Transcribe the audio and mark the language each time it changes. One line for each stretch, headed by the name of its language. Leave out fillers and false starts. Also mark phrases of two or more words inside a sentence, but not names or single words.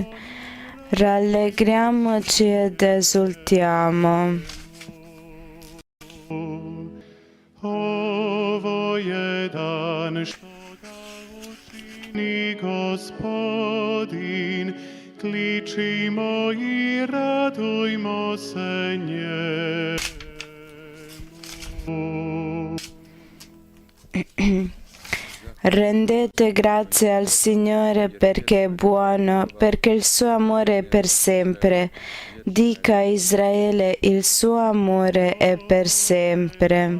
Italian: Rallegriamoci ed esultiamo.
Croatian: Gospodin, kličimo i radujmo se njemu.
Italian: Rendete grazie al Signore perché è buono, perché il suo amore è per sempre. Dica a Israele: il suo amore è per sempre.